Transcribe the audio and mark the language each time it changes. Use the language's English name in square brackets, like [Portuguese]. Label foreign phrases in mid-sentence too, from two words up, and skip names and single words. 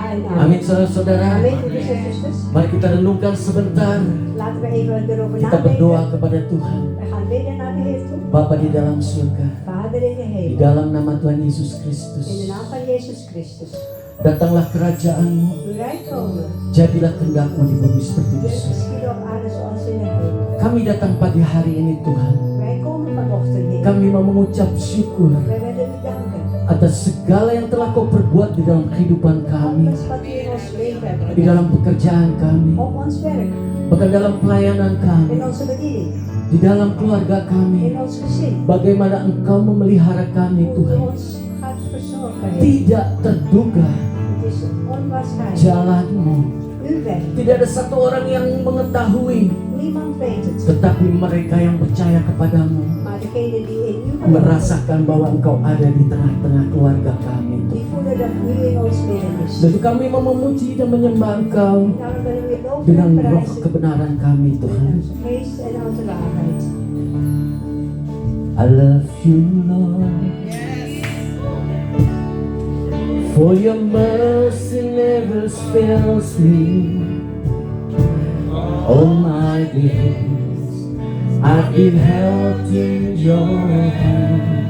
[Dutch] en amen. [Indonesian] Amin saudara-saudara. Amin, [Dutch] broeders en zusters. [Indonesian] Mari kita renungkan sebentar. [Dutch] Laten we even erover [Indonesian] Kita berdoa [Dutch] nadenken. [Indonesian] kepada Tuhan. [Dutch] We gaan bidden naar de Heer toe. [Indonesian] Bapa di dalam surga, [Dutch] Vader in de [Indonesian] di [Dutch] hemel. [Indonesian] dalam nama Tuhan Yesus [Dutch] In de [Indonesian] Kristus, [Dutch] naam van Jezus Christus. [Indonesian] datanglah kerajaan-Mu. [Dutch] Uw rijk komen. [Indonesian] Jadilah kehendak-Mu di bumi seperti di [Dutch] Wil [Indonesian] surga. [Dutch] geschieden op aarde zoals in de hemel. [Indonesian] Kami datang pagi hari ini Tuhan. [Dutch] Wij komen vanochtend, Heer. [Indonesian] Kami mau mengucap syukur [Dutch] Wij willen u danken. [Indonesian] atas segala yang telah Kau perbuat di dalam kehidupan kami, [Dutch] Alles wat u in ons leven hebt [Indonesian] di [Dutch] gedaan. [Indonesian] dalam pekerjaan kami, [Dutch] Op ons werk. [Indonesian] bahkan dalam pelayanan kami, [Dutch] In onze bediening. [Indonesian] di dalam keluarga [Dutch] In [Indonesian] kami. [Dutch] ons gezin. [Indonesian] Bagaimana Engkau memelihara kami [Dutch] Hoe u [Indonesian] Tuhan. [Dutch] ons gaat verzorgen, Heer. [Indonesian] Tidak terduga [Dutch] Het is onwaarschijnlijk. [Indonesian] jalan-Mu. [Dutch] Uw weg. [Indonesian] Tidak ada satu orang yang mengetahui, [Dutch] Niemand weet het. [Indonesian] tetapi mereka yang percaya kepadamu [Dutch] Maar degene die in u geloven, [Indonesian] merasakan bahwa Engkau ada di tengah-tengah keluarga kami. [Dutch] die voelen dat u in ons midden is. [Indonesian] Dan kami mau memuji dan menyembah Engkau [Dutch] Daarom willen we loven [Indonesian] dengan [Dutch] en [Indonesian] roh [Dutch] prijzen. [Indonesian] kebenaran kami [Dutch] Met [Indonesian] Tuhan. [Dutch] onze geest en onze waarheid. [English] I love you Lord, for your mercy never fails me. All my days I've been held in your hands.